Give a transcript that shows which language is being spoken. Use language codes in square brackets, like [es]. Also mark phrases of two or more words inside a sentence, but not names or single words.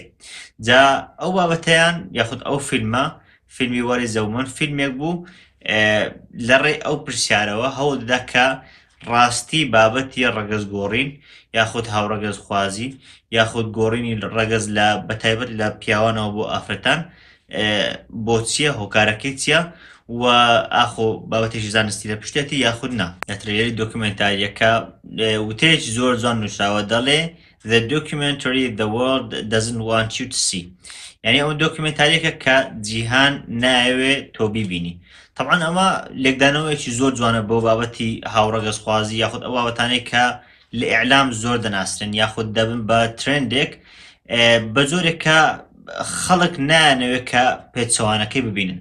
[ckb] جا ئەو بابەتەیان یاخود ئەو فیلمی وەری زەومن فیلمێک بوو لەڕێ ئەو پرسیارەوە هەوڵ دەدا کە ڕاستی بابەتی ڕەگەزگۆڕین یاخود هاوڕەگەزخوازی یاخود گۆڕینی ڕەگەز لە بەتایبەت لە پیاوانەوە بۆ ئافرەتان بۆ چییە، هۆکارەکەی چییە، و ئاخۆ بابەتێکی زانستی لە پشتێتی یاخود نا. لە ترێلەری دۆکیومنتاریەکە وتەیەکی زۆر جوان نووسراوە، دەڵێ [en] The documentary the world doesn't want you to see، [ckb] یعنی ئەو دۆکیومنتاریەکە کە جیهان نایەوێ تۆ بیبینی. طبعاً ئەمە لێکدانەوەیەکی زۆر جوانە بۆ بابەتی هاوڕەگەزخوازی یاخود ئەو بابەتانەی کە لە ئیعلام زۆر دەناسرن یاخود دەبن بە ترندێک بە جۆرێکە خەڵک نایانەوێت کە پێچەوانەکەی ببینن.